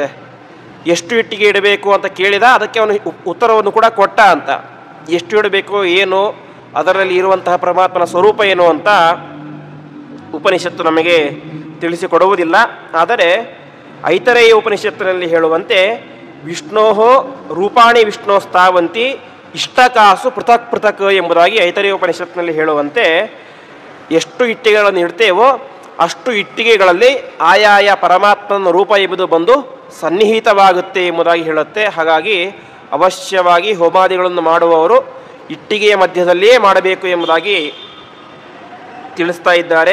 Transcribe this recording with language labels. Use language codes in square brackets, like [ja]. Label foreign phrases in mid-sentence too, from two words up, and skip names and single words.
[kn] ಎಷ್ಟು ಇಟ್ಟಿಗೆ ಇಡಬೇಕು ಅಂತ ಕೇಳಿದ, ಅದಕ್ಕೆ ಅವನು ಉತ್ತರವನ್ನು ಕೂಡ ಕೊಟ್ಟ ಅಂತ. ಎಷ್ಟು ಇಡಬೇಕು, ಏನು, ಅದರಲ್ಲಿ ಇರುವಂತಹ ಪರಮಾತ್ಮನ ಸ್ವರೂಪ ಏನು ಅಂತ ಉಪನಿಷತ್ತು ನಮಗೆ ತಿಳಿಸಿಕೊಡುವುದಿಲ್ಲ. ಆದರೆ ಐತರೇಯ ಉಪನಿಷತ್ತಿನಲ್ಲಿ ಹೇಳುವಂತೆ [sa] ವಿಷ್ಣೋ ರೂಪಾಣಿ ವಿಷ್ಣೋಸ್ತಾವಂತಿ ಇಷ್ಟಕಾಸು ಪೃಥಕ್ ಪೃಥಕ್ [kn] ಎಂಬುದಾಗಿ ಐತರೇಯ ಉಪನಿಷತ್ನಲ್ಲಿ ಹೇಳುವಂತೆ ಎಷ್ಟು ಇಟ್ಟಿಗೆಗಳನ್ನು ಇಡ್ತೇವೋ ಅಷ್ಟು ಇಟ್ಟಿಗೆಗಳಲ್ಲಿ ಆಯಾಯ ಪರಮಾತ್ಮನ ರೂಪ ಎಂಬುದು ಬಂದು ಸನ್ನಿಹಿತವಾಗುತ್ತೆ ಎಂಬುದಾಗಿ ಹೇಳುತ್ತೆ. ಹಾಗಾಗಿ ಅವಶ್ಯವಾಗಿ ಹೋಮಾದಿಗಳನ್ನು ಮಾಡುವವರು ಇಟ್ಟಿಗೆಯ ಮಧ್ಯದಲ್ಲಿಯೇ ಮಾಡಬೇಕು ಎಂಬುದಾಗಿ ತಿಳಿಸ್ತಾ ಇದ್ದಾರೆ.